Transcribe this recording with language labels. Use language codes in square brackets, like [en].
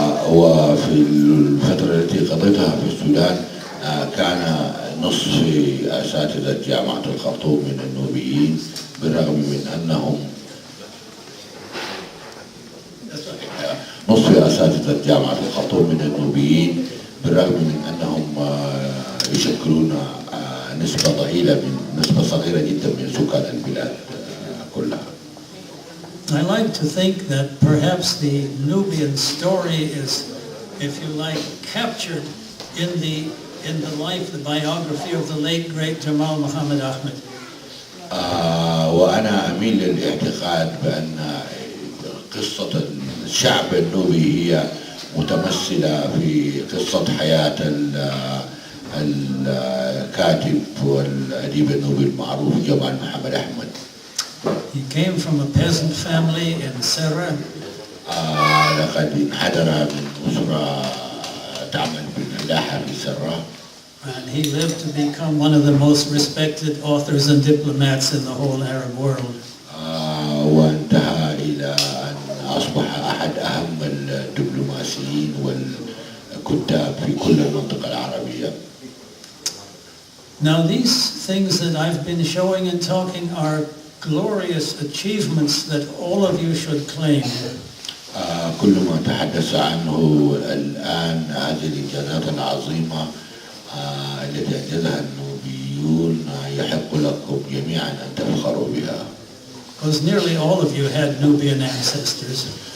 [ar] وفي الفترة التي قضيتها في السودان كان نصف أساتذة جامعة الخرطوم من النوبيين، بالرغم من أنهم نصف أساتذة جامعة الخرطوم من النوبيين، بالرغم من أنهم يشكلون نسبة ضئيلة نسبة صغيرة جدا من سكان البلاد كلها. [en] I like to think that perhaps the Nubian story is, if you like, captured in the life, the biography of the late great Jamal Muhammad Ahmed. [ar] وأنا أميل للاعتقاد بأن قصة الشعب النوبي هي متمثلة في قصة حياة الكاتب والأديب النوبي المعروف جمال محمد أحمد. [en] He came from a peasant family in Serra. [ar] لقد انحدر من أسرة تعمل بالفلاحة في سرة. [en] And he lived to become one of the most respected authors and diplomats in the whole Arab world. [ar] وانتهى إلى أن أصبح أحد أهم الدبلوماسيين والكتاب في كل المنطقة العربية. [en] Now these things that I've been showing and talking are glorious achievements that all of you should claim. [ar] كل ما تحدث عنه الآن هذه الإنجازات العظيمة التي أنجزها النوبيون يحق لكم جميعا أن تفخروا بها. [en] Because nearly all of you had Nubian ancestors.